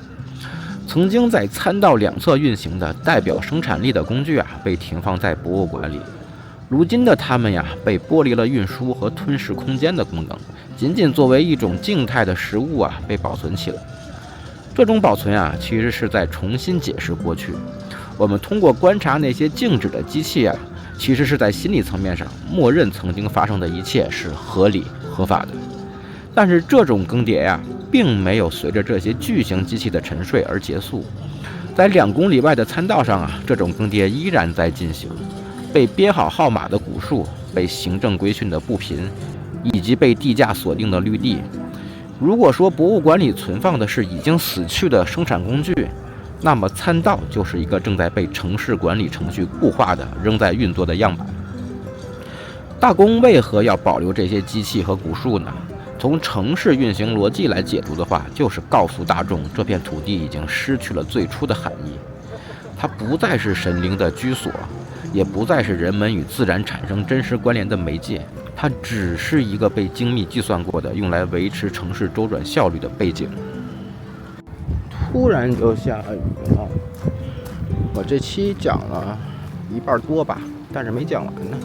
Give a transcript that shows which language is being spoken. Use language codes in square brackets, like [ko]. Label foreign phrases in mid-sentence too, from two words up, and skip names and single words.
[zh] 曾經在參道2側運行的代表生產力的工具被停放在博物館裡，如今的它們被剥離了運輸和吞噬空間的功能，僅僅作為一種靜態的实物被保存起来。這種保存其實是在重新解釋過去。我們通過觀察那些静止的機器其實是在心理層面上默認曾經發生的一切是合理合法的。但是这種更迭并沒有隨着這些巨型機器的沉睡而結束。在2公里外的參道上這種更迭依然在進行。被編好號碼的古樹，被行政規訓的步頻，以及被地價鎖定的綠地。如果說博物館裡存放的是已經死去的生產工具，那麼參道就是一個正在被城市管理程序固化的仍在運作的樣板。大宮為何要保留這些機器和古樹呢？從城市運行邏輯來解讀的話，就是告訴大眾這片土地已經失去了最初的含義，它不再是神靈的居所，也不再是人們與自然產生真實關聯的媒介，它只是一個被精密計算過的用來維持城市周轉效率的背景。突然就下雨了，我這期講了1半多吧，但是沒講完呢。